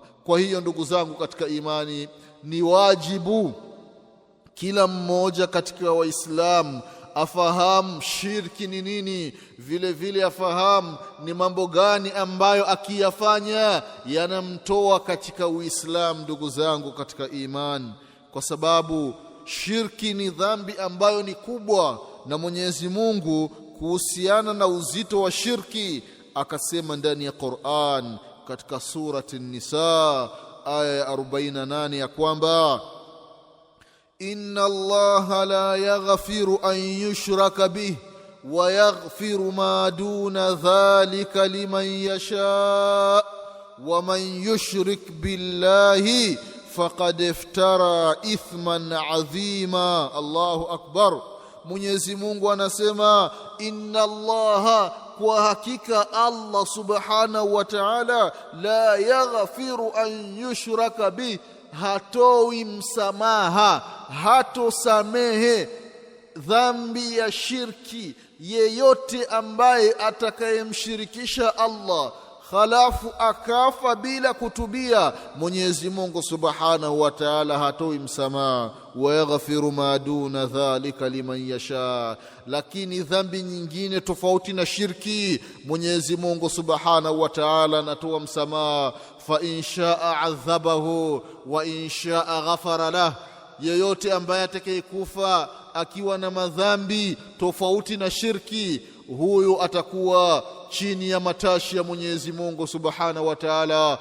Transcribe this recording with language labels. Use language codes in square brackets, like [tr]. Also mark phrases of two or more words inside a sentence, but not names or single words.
[sw] Kwa hiyo ndugu zangu katika imani, ni wajibu kila mmoja katika Waislamu afahamu shirki ni nini, vile vile afahamu ni mambo gani ambayo akiyafanya yanamtoa katika Uislamu. Ndugu zangu katika imani, kwa sababu shirki ni dhambi ambayo ni kubwa, na Mwenyezi Mungu kuhusiana na uzito wa shirki akasema ndani ya Qur'an katika surati An-Nisa aya ya 48 ya kwamba [ar] إن الله لا يغفر أن يشرك به ويغفر ما دون ذلك لمن يشاء ومن يشرك بالله فقد افترى إثما عظيما. الله أكبر. [sw] Mwenyezi Mungu anasema [ar] إن الله, [sw] kwa hakika Allah [ar] سبحانه وتعالى, لا يغفر أن يشرك به, [sw] hatoi msamaha, hatosamehe dhambi ya shirki yeyote ambaye atakayemshirikisha Allah halafu akafa bila kutubia. Mwenyezi Mungu [ar] سبحانه وتعالى [sw] hatoi msamaha. [ar] ويغفر ما دون ذلك لمن يشاء, [sw] lakini dhambi nyingine tofauti na shirki Mwenyezi Mungu [ar] سبحانه وتعالى [sw] anatoa msamaha. [ar] فإن شاء عذبه وإن شاء غفر له, [sw] yeyote ambaye atakayekufa akiwa na madhambi tofauti na shirki, huyo atakuwa chini ya matashi ya Mwenyezi Mungu [ar] سبحانه وتعالى.